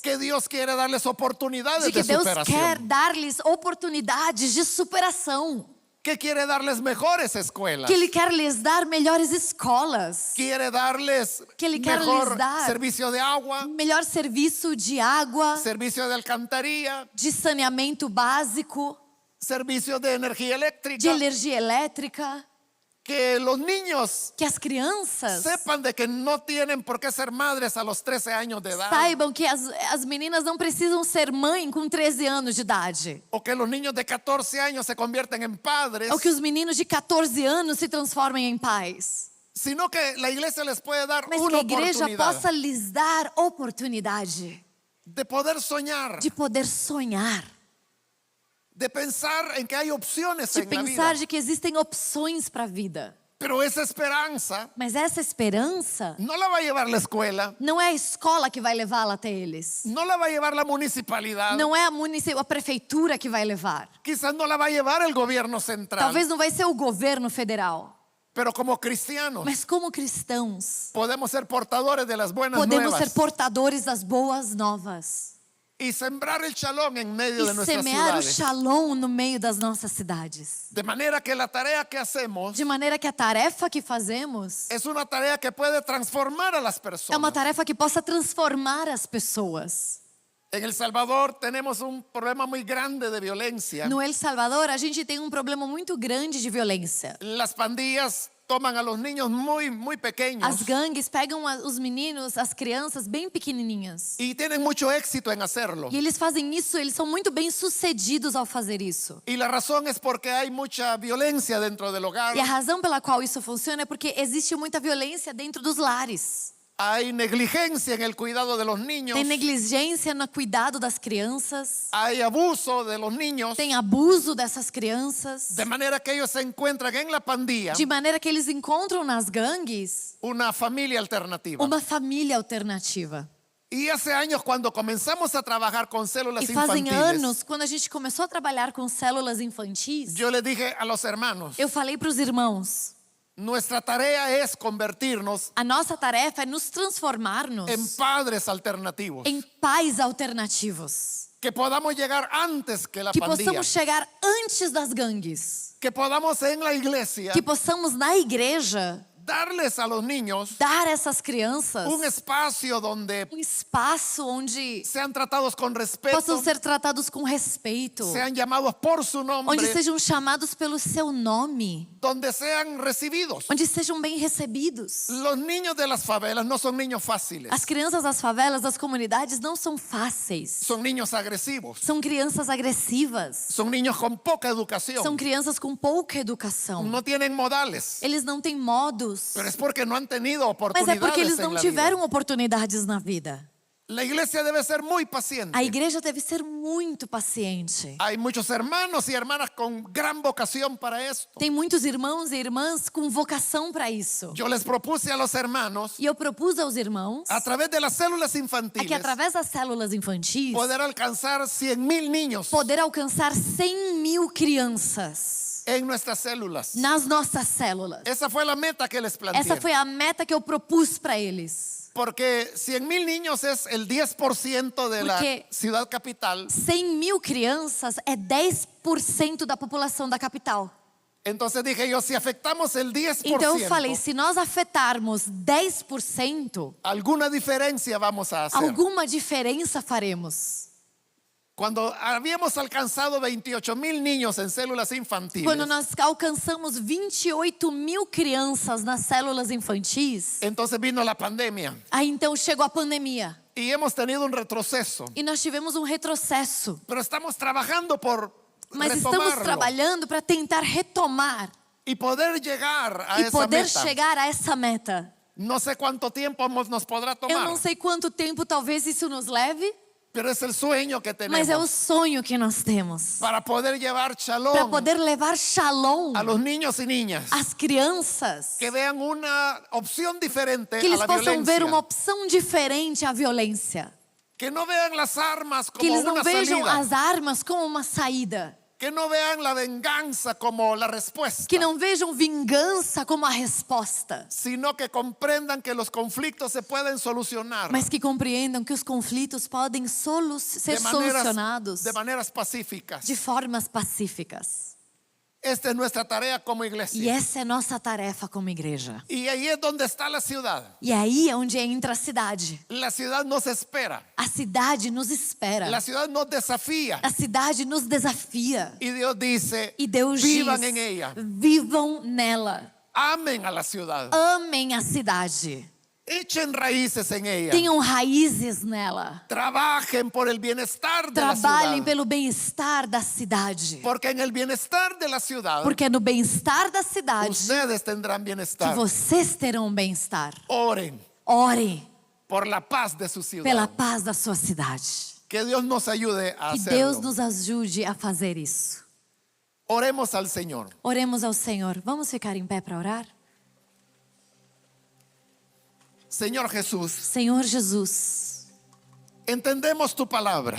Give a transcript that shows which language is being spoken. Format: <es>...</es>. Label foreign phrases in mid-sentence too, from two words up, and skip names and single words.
<es>que Dios quiere darles oportunidades de que de</es> <pt>Deus quer</pt> <es>superación,</es> <pt>dar-lhes oportunidades de superação.</pt> <es>que quiere darles mejores escuelas,</es> <pt>Que Ele quer lhes dar melhores escolas.</pt> <es>quiere darles</es> <pt>Que Ele quer</pt> <es>mejor</es> <pt>lhes dar</pt> <es>servicio de agua,</es> <pt>melhor serviço de água,</pt> <es>servicio de alcantarilla,</es> <pt>de saneamento básico,</pt> <es>servicio de energía de eléctrica,</es> <pt>energia elétrica.</pt> <es>que los niños</es> <pt>Que as crianças</pt> <es>sepan de que no tienen por qué ser madres a los 13 años de edad,</es> <pt>saibam que as meninas não precisam ser mãe com 13 anos de idade.</pt> <es>o que los niños de 14 años se convierten en padres,</es> <pt>Ou que os meninos de 14 anos se transformem em pais.</pt> <es>sino que la iglesia les puede dar</es> <pt>Mas que</pt> <es>una</es> <pt>a igreja</pt> <es>oportunidad</es> <pt>possa lhes dar oportunidade</pt> <es>de poder soñar,</es> <pt>de poder sonhar,</pt> <es>de pensar en que hay opciones</es> <pt>de</pt> <es>en la vida.</es> <pt>pensar de que existem opções para a vida.</pt> <es>Pero esa esperanza</es> <pt>Mas essa esperança</pt> <es>no la va a llevar la escuela,</es> <pt>não é a escola que vai levá-la até eles.</pt> <es>no la va a llevar la municipalidad,</es> <pt>Não é a prefeitura que vai levar.</pt> <es>quizás no la va a llevar el gobierno central,</es> <pt>Talvez não vai ser o governo federal.</pt> <es>Pero como cristianos</es> <pt>Mas como cristãos,</pt> <es>podemos ser portadores de las buenas</es> <pt>podemos</pt> <es>nuevas</es> <pt>ser portadores das boas novas</pt> <es>y sembrar el shalom en medio de</es> <pt>e</pt> <es>nuestras</es> <pt>semear o</pt> <es>ciudades.</es> <pt>shalom no meio das nossas cidades.</pt> <es>De manera que la tarea que hacemos</es> <pt>De maneira que a tarefa que fazemos</pt> <es>es una tarea que puede transformar a las</es> <pt>é uma</pt> <es>personas.</es> <pt>tarefa que possa transformar as pessoas.</pt> <es>En El Salvador tenemos un problema muy grande de violencia.</es> <pt>No El Salvador, a gente tem um problema muito grande de violência.</pt> <es>Las pandillas toman a los niños muy pequeños</es> <pt>As gangues pegam os meninos, as crianças bem pequenininhas.</pt> <es>y tienen mucho éxito en hacerlo.</es> <pt>E eles fazem isso, eles são muito bem sucedidos ao fazer isso.</pt> <es>Y la razón es porque hay mucha violencia dentro del hogar.</es> <pt>E a razão pela qual isso funciona é porque existe muita violência dentro dos lares.</pt> <es>Hay negligencia en el cuidado de los niños.</es> <pt>Tem negligência no cuidado das crianças.</pt> <es>Hay abuso de los niños.</es> <pt>Tem abuso dessas crianças.</pt> <es>De manera que ellos se encuentran en la pandilla</es> <pt>De maneira que eles encontram nas gangues</pt> <es>una familia alternativa.</es> <pt>uma família alternativa.</pt> <es>Y hace años cuando comenzamos a trabajar con células</es> <pt>E fazem</pt> <es>infantiles,</es> <pt>anos, quando a gente começou a trabalhar com células infantis,</pt> <es>yo le dije a los hermanos,</es> <pt>eu falei para os irmãos,</pt> <es>nuestra tarea es convertirnos</es> <pt>a nossa tarefa é nos transformarmos</pt> <es>en padres alternativos.</es> <pt>em pais alternativos.</pt> <es>Que podamos llegar antes que la</es> <pt>Que</pt> <es>pandilla.</es> <pt>possamos chegar antes das gangues.</pt> <es>Que podamos en la iglesia</es> <pt>Que possamos na igreja</pt> <es>darles a los niños</es> <pt>dar a essas crianças</pt> <es>un espacio donde</es> <pt>espaço onde</pt> <es>sean tratados con respeto,</es> <pt>possam ser tratados com respeito,</pt> <es>sean llamados por su nombre,</es> <pt>onde sejam chamados pelo seu nome,</pt> <es>donde sean recibidos.</es> <pt>onde sejam bem recebidos.</pt> <es>Los niños de las favelas no son niños fáciles,</es> <pt>As crianças das favelas, das comunidades não são fáceis.</pt> <es>son niños agresivos,</es> <pt>São crianças agressivas.</pt> <es>son niños con poca educación,</es> <pt>São crianças com pouca educação.</pt> <es>no tienen modales,</es> <pt>Eles não têm modos.</pt> <es>pero es porque no han tenido</es> <pt>Mas é</pt> <es>oportunidades</es> <pt>porque eles</pt> <es>en</es> <pt>não</pt> <es>la vida.</es> <pt>tiveram oportunidades na vida.</pt> <es>La iglesia debe ser muy paciente.</es> <pt>A igreja deve ser muito paciente.</pt> <es>Hay muchos hermanos y hermanas con gran vocación para esto.</es> <pt>Tem muitos irmãos e irmãs com vocação para isso.</pt> <es>Yo les propuse a los hermanos,</es> <pt>E eu propus aos irmãos,</pt> <es>a través de las células</es> <pt>a</pt> <es>infantiles,</es> <pt>que através das células infantis,</pt> <es>poder alcanzar 100,000 niños</es> <pt>poder alcançar 100.000 crianças</pt> <es>en nuestras células.</es> <pt>nas nossas células.</pt> <es>Esa fue la meta que les planteé.</es> <pt>Essa foi a meta que eu propus para eles.</pt> <es>Porque 100,000 niños es el 10% de la</es> <pt>Porque-</pt> <es>ciudad capital.</es> <pt>100.000 crianças é 10% da população da capital.</pt> <es>Entonces dije yo, si afectamos el 10%,</es> <pt>Então eu falei, se nós afetarmos 10%,</pt> <es>alguna diferencia vamos a hacer.</es> <pt>alguma diferença faremos.</pt> <es>Cuando habíamos alcanzado 28,000 niños en células infantiles,</es> <pt>Quando nós alcançamos 28.000 crianças nas células infantis,</pt> <es>entonces vino la pandemia</es> <pt>aí então chegou a pandemia.</pt> <es>y hemos tenido un retroceso.</es> <pt>E nós tivemos um retrocesso.</pt> <es>Pero estamos trabajando por</es> <pt>Mas estamos</pt> <es>retomarlo</es> <pt>trabalhando para tentar retomar</pt> <es>y poder llegar a</es> <pt>e</pt> <es>esa</es> <pt>poder</pt> <es>meta.</es> <pt>chegar a essa meta.</pt> <es>No sé cuánto tiempo nos podrá</es> <pt>Eu</pt> <es>tomar,</es> <pt>não sei quanto tempo talvez isso nos leve,</pt> <es>pero es el sueño que tenemos</es> <pt>mas é o sonho que nós temos.</pt> <es>para poder llevar</es> <pt>Para</pt> <es>shalom</es> <pt>poder levar shalom</pt> <es>a los niños y niñas,</es> <pt>às crianças.</pt> <es>que vean una opción diferente</es> <pt>Que</pt> <es>a</es> <pt>eles</pt> <es>la</es> <pt>possam ver</pt> <es>violencia,</es> <pt>uma opção diferente à violência.</pt> <es>que no vean las armas</es> <pt>Que</pt> <es>como</es> <pt>eles não</pt> <es>una</es> <pt>vejam</pt> <es>salida,</es> <pt>as armas como uma saída.</pt> <es>que no vean la venganza como la respuesta,</es> <pt>Que não vejam vingança como a resposta.</pt> <es>sino que comprendan que los conflictos se pueden solucionar</es> <pt>Mas que compreendam que os conflitos podem ser solucionados</pt> <es>de maneras pacíficas.</es> <pt>de formas pacíficas.</pt> <es>Esta es nuestra tarea como</es> <pt>E</pt> <es>iglesia.</es> <pt>essa é nossa tarefa como igreja.</pt> <es>Y ahí es donde está la ciudad.</es> <pt>E aí é onde entra a cidade.</pt> <es>La ciudad nos espera.</es> <pt>A cidade nos espera.</pt> <es>La ciudad nos desafía.</es> <pt>A cidade nos desafia.</pt> <es>Y Dios dice,</es> <pt>E Deus</pt> <es>vivan</es> <pt>diz:</pt> <es>en ella.</es> <pt>vivam nela.</pt> <es>Amen a la ciudad.</es> <pt>Amem a cidade.</pt> <es>Echen raíces en ella.</es> <pt>Tenham raízes nela.</pt> <es>Trabajen por el bienestar de la</es> <pt>Trabalhem</pt> <es>ciudad.</es> <pt>pelo bem-estar da cidade.</pt> <es>Porque en el bienestar de la ciudad,</es> <pt>Porque é no bem-estar da cidade</pt> <es>ustedes tendrán</es> <pt>que</pt> <es>bienestar.</es> <pt>vocês terão bem-estar.</pt> <es>Oren</es> <pt>Ore</pt> <es>por la paz de su ciudad.</es> <pt>pela paz da sua cidade.</pt> <es>Que Dios nos ayude a</es> <pt>Que Deus</pt> <es>hacerlo.</es> <pt>nos ajude a fazer isso.</pt> <es>Oremos al Señor.</es> <pt>Oremos ao Senhor. Vamos ficar em pé para orar?</pt> <es>Señor Jesús,</es> <pt>Senhor Jesus,</pt> <es>entendemos tu palabra</es>